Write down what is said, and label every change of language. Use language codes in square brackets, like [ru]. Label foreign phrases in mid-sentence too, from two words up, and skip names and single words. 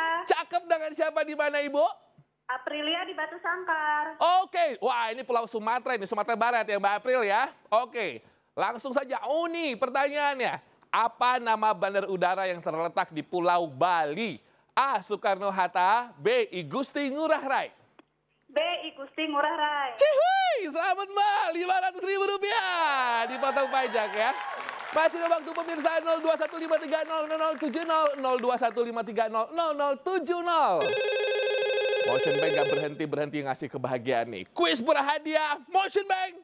[id] Cakep, dengan siapa di mana Ibu? Aprilia di Batu Sangkar. Oke. Wah, ini Pulau Sumatera, ini Sumatera Barat ya Mbak April ya. Oke. Langsung saja. Oh nih pertanyaannya. Apa nama bandar udara yang terletak di Pulau Bali? A. Soekarno-Hatta. B. I Gusti Ngurah Rai. B. I Gusti Ngurah Rai. Cihuy, selamat Mbak, Rp500.000. Dipotong pajak ya. Masih ada waktu pemirsa 02153000070, 02153000070. Motion Bank gak berhenti ngasih kebahagiaan nih. Kuis berhadiah Motion Bank.